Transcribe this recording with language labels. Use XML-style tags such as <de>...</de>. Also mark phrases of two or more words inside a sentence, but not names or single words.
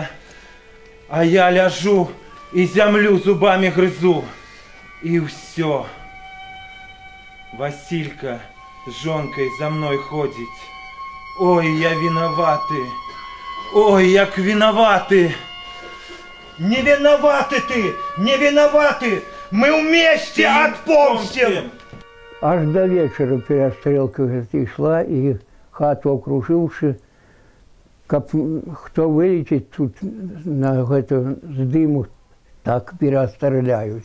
<be>А я ляжу і зямлю зубамі грызу. І ўсё. Василька з жонкай за мной ходзіць. Ой, я вінаваты. Ой, як вінаваты.</be> <ru>Не виноваты ты, не виноваты. Мы вместе отпомстим. Аж до вечера перестрелка шла, и хату окруживши, как кто вылетит тут на это, с дыму, так перестреляют.</ru>